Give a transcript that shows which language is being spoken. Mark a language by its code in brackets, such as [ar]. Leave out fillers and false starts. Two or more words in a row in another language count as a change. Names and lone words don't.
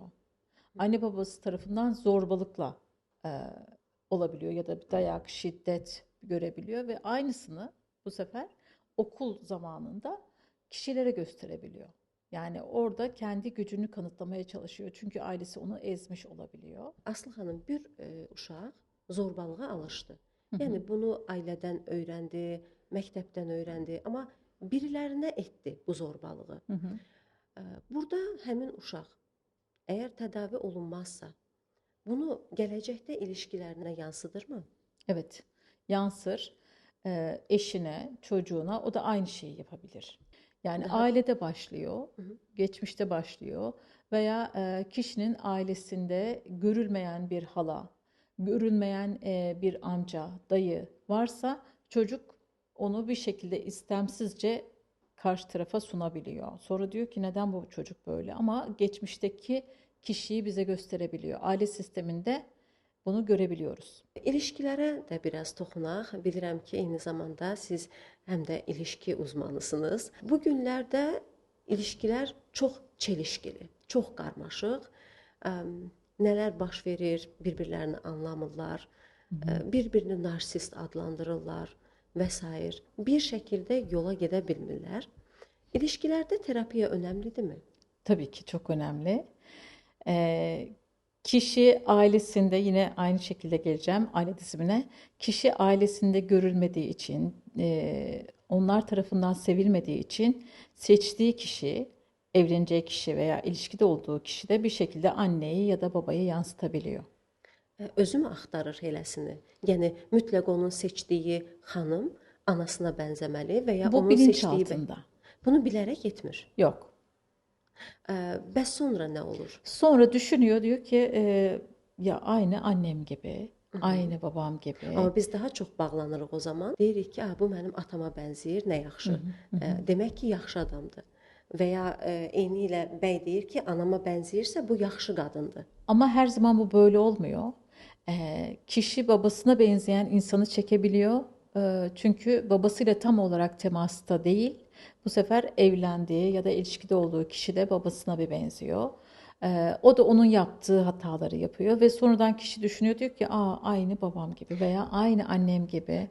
[tr] Anne babası tarafından zorbalıkla e, olabiliyor ya da bir dayak, şiddet görebiliyor ve aynısını bu sefer okul zamanında kişilere gösterebiliyor. Yani orada kendi gücünü kanıtlamaya çalışıyor. Çünkü ailesi onu ezmiş olabiliyor. [az] Aslı xanım, bir uşaq zorbalığa alışdı. Hı hı. Yəni bunu ailədən öyrəndi, məktəbdən öyrəndi, amma birilərinə etdi bu zorbalığı. Hı hı. Burada həmin uşaq əgər tədavi olunmazsa, bunu gələcəkdə ilişkilərinə yansıdırmı? [tr] Evet, yansır. eşine, çocuğuna o da aynı şeyi yapabilir. Yani Daha ailede başlıyor, Hı hı. geçmişte başlıyor veya kişinin ailesinde görülmeyen bir hala, görülmeyen bir amca, dayı varsa çocuk onu bir şekilde istemsizce karşı tarafa sunabiliyor. Sonra diyor ki neden bu çocuk böyle? Ama geçmişteki kişiyi bize gösterebiliyor. Aile sisteminde bunu görebiliyoruz. [az] İlişkilərə də biraz toxunaq. Bilirəm ki, eyni zamanda siz həm də ilişki uzmanısınız. Bu günlərdə ilişkilər çox çelişkili, çox qarmaşıq. Əm, Nələr baş verir, bir-birlərini anlamırlar, Hı hı. bir-birini narsist adlandırırlar və s. Bir şəkildə yola gedə bilmirlər. İlişkilərdə terapiya önəmlidirmi? [tr] Tabii ki çok önemli. Ee, Kişi ailesinde yine aynı şekilde geleceğim aile dizimine. Kişi ailesinde görülmediği için, onlar tarafından sevilmediği için seçtiği kişi, evleneceği kişi veya ilişkide olduğu kişi de bir şekilde anneyi ya da babayı yansıtabiliyor. [az] Özü mü axtarır eləsini? Yəni mütləq onun seçdiyi xanım anasına bənzəməli və ya [tr] Bu [az] onun [tr] bilinç [az] seçdiyi [tr] altında. [az] bunu bilərək etmir. [tr] Yok. [az] Bəs sonra nə olur? [tr] Sonra düşünüyor diyor ki ya aynı annem gibi, Hı hı. aynı babam gibi. [az] Amma biz daha çox bağlanırıq o zaman. Deyirik ki, bu mənim atama bənzəyir, nə Hı yaxşı. hı, hı hı. Demək ki, yaxşı adamdır. Və ya eyni ilə bəy deyir ki, anama bənzəyirsə bu yaxşı qadındır. [tr] Ama her zaman bu böyle olmuyor. Kişi babasına benzeyen insanı çekebiliyor. Çünkü babasıyla tam olarak temasta değil. Bu sefer evlendiği ya da ilişkide olduğu kişi de babasına bir benziyor. O da onun yaptığı hataları yapıyor ve sonradan kişi düşünüyor diyor ki, aynı babam gibi veya aynı annem gibi.